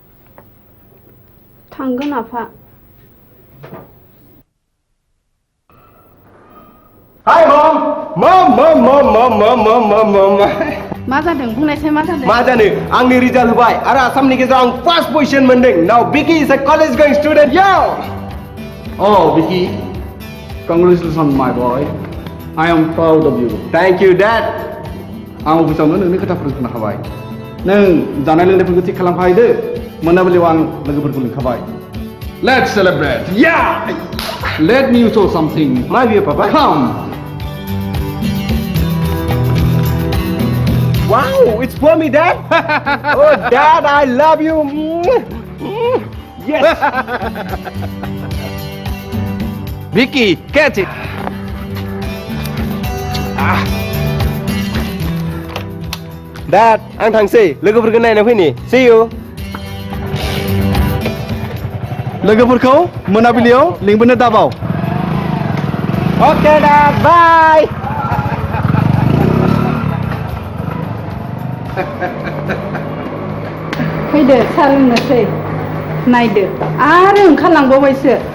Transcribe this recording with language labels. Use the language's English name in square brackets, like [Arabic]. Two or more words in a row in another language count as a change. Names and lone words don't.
[Bodo] थांगोन आफा [English] Hi mom [Bodo] मा जादों बुंनायसाय मा जादों मा जानो आंनि रिजाल्ट होबाय आरो आसामनि गेजेराव आं फार्स्ट पजिशन मोनदों [English] now Vicky is a college going student [Bodo] यो [English] Oh, Vicky, congratulations, my boy. I am proud of you. thank you Dad [Bodo] आं अफिसावनो नोंनि खोथाफोरखौ खोनाखाबाय नों जानाय लोंनायफोरखौ थिग खालामखाहैदो मोनाबिलियाव आं लोगोफोरखौ लिंखाबाय [English] Let's celebrate. Yeah! Let me show something. My view, Papa. Come. Wow, it's for me, Dad. Oh, Dad, I love you. Yes. Vicky, catch it. Dad, [Bodo] आं थांसै लोगोफोरखौ नायना फैनि [English] See you. [Bodo] लोगोफोरखौ मोनाबिलियाव लिंबोनो दाबाव [English] Okay, Dad. Bye. [Bodo] फैदो साहा लोंनोसै नायदो आरो ओंखारलांबावबायसो